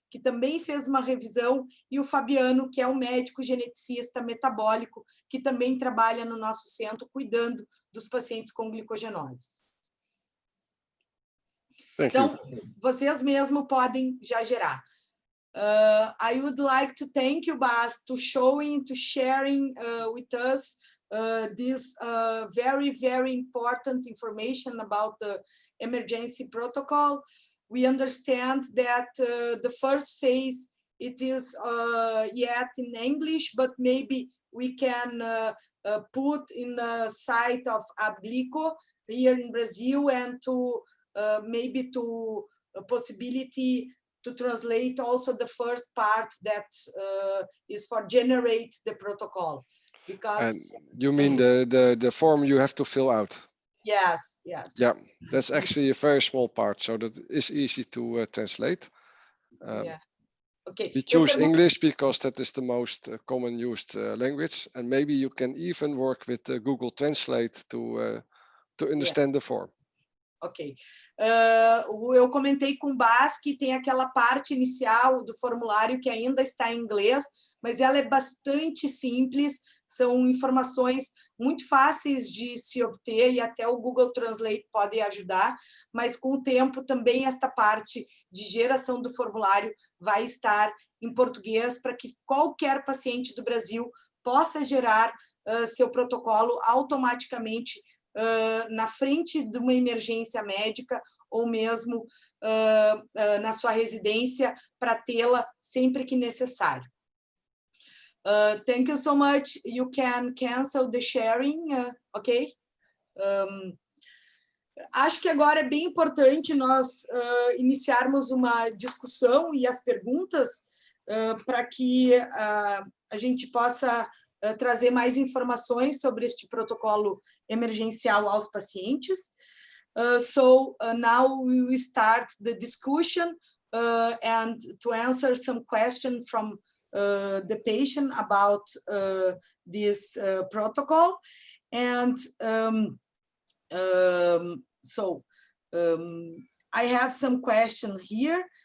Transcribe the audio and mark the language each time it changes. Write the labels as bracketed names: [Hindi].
[Portuguese] que também fez uma revisão, e o Fabiano, que é um médico geneticista metabólico, que também trabalha no nosso centro, cuidando dos pacientes com glicogenose. Então, vocês mesmos podem já gerar. [English] I would like to thank you, Bas, to sharing with us this very, very important information about the emergency protocol. We understand that the first phase, it is yet in English, but maybe we can put in the site of Ablico here in Brazil, and to maybe to a possibility to translate also the first part that is for generate the protocol. Because and you mean the form you have to fill out? Yes, yes. Yeah, that's actually a very small part, so that is easy to translate. Yeah. Okay. We choose English because that is the most common used language, and maybe you can even work with Google Translate to understand the form. Ok. [Portuguese] Eu comentei com o Bas que tem aquela parte inicial do formulário que ainda está em inglês, mas ela é bastante simples, são informações muito fáceis de se obter, e até o Google Translate pode ajudar, mas com o tempo também esta parte de geração do formulário vai estar em português, para que qualquer paciente do Brasil possa gerar seu protocolo automaticamente na frente de uma emergência médica, ou mesmo na sua residência, para tê-la sempre que necessário. [English] Thank you so much. You can cancel the sharing, ok? [Portuguese] Acho que agora é bem importante nós iniciarmos uma discussão e as perguntas para que a gente possa trazer mais informações sobre este protocolo emergencial aos pacientes. [English] So now we will start the discussion and to answer some questions from the patient about this protocol. And I have some questions here.